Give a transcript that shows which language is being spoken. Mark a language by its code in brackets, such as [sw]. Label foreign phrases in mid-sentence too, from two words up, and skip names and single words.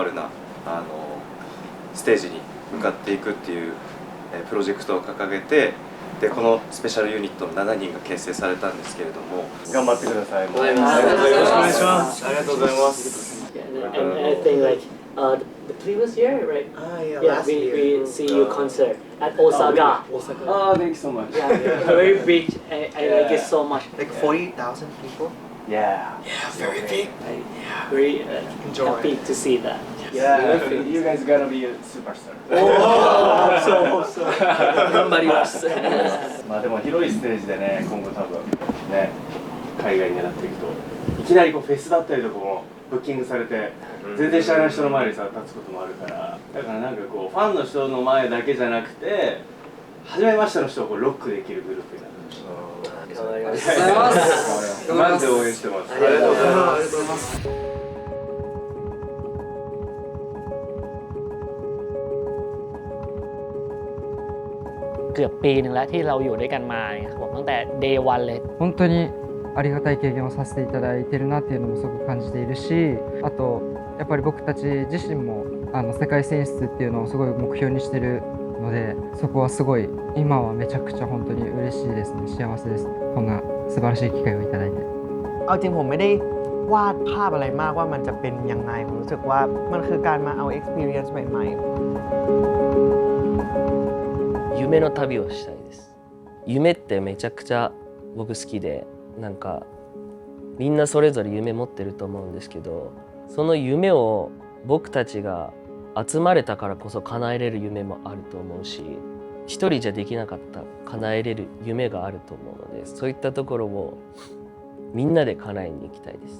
[ja] ルなステージに向かっていくっていうプロジェクトを掲げて、でこのスペシャルユニットの7人が結成されたんですけれども、頑張ってください。よろしくお願いします。ありがとうございます。 [en] And I think like the previous year, right? Yeah, we see you concert at Osaka. Oh, thank you so much. Yeah, very big. I like it so much. Like 40,000 people. Yeah. Very big. Very happy to see that. Yeah, you guys gotta be a superstar. [ja] 頑張ります。まあでも広いステージでね、今後多分ね、海外になっていくと、いきなりこうフェスだったりとかもブッキングされて、全然知らない人の前にさ立つこともあるから、だからなんかこうファンの人の前だけじゃなくて、初めましての人をこうロックできるグループになってほしい。頑張ります。マジで応援してます。ありがとうございます。 [th] เกือบปีหนึ่งแล้วที่เราอยู่ด้วยกันมาครับผมตั้งแต่ [en] day one [th] เลย [ja] 本当にありがたい経験をさせていただいてるなっていうのもすごく感じているし、あとやっぱり僕たち自身も世界選出っていうのをすごい目標にしてるので、そこはすごい今はめちゃくちゃ本当に嬉しいですね。幸せです。こんな素晴らしい機会をいただいて。 [th] เอาจริงผมไม่ได้วาดภาพอะไรมากว่ามันจะเป็นยังไงผมรู้สึกว่ามันคือการมาเอา experience ใหม่ๆ [ja] 夢の旅をしたいです。夢ってめちゃくちゃ僕好きで、なんかみんなそれぞれ夢持ってると思うんですけど、その夢を僕たちが集まれたからこそ叶えれる夢もあると思うし、一人じゃできなかった叶えれる夢があると思うので、そういったところをみんなで叶えに行きたいです。